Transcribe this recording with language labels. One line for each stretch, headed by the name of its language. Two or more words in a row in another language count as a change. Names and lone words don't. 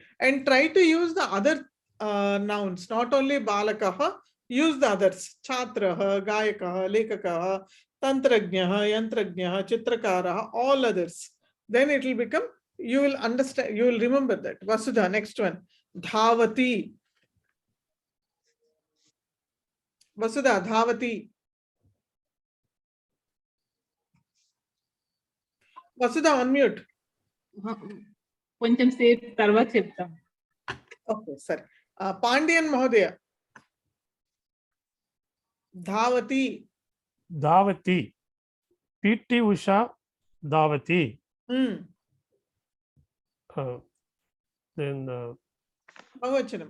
English: And try to use the other nouns, not only balakaha. Use the others.
Sanskrit: Chhatraha, Gayakaha, Lekakaha, Tantrajnaha, Yantrajnaha, Chitrakaraha,
English: all others. Then it will become, you will understand, you will remember that. Vasudha, next one. Dhavati. Vasudha, Dhavati. Vasudha, unmute.
Telugu: కొంచెం సేపు తర్వాత చెప్తాం.
English: Okay, sir. Pandian Mahodaya. Dhavati. Dhavati. PT Usha Dhavati. Then Bhavachanam.